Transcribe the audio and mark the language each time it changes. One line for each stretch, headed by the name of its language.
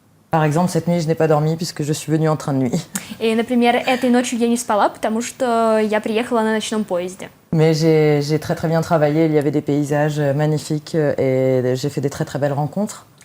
French: Par exemple, cette nuit, je n'ai pas dormi puisque je suis venue en train de nuit.
Russian: И, например, этой ночью я не спала, потому что я приехала на ночном поезде.
French: Mais j'ai très très bien travaillé, il y avait des paysages magnifiques et j'ai fait des très très belles rencontres.